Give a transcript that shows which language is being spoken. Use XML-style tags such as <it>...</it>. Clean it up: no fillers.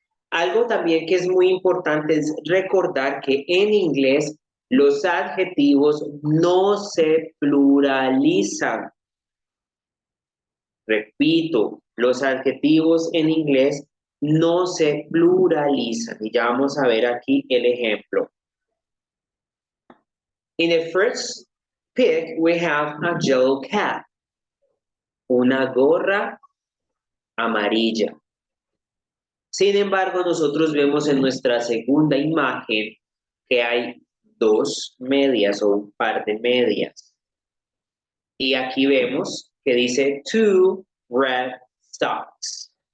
<es>Algo también que es muy importante es recordar que en inglés los adjetivos no se pluralizan. Repito, los adjetivos en inglés no se pluralizan. Y ya vamos a ver aquí el ejemplo.</es> <en>In the first pic, we have a yellow cap.</en> <es>Una gorra amarilla. Sin embargo, nosotros vemos en nuestra segunda imagen que hay dos medias o un par de medias. Y aquí vemos que dice</es> <en>two red socks.</en>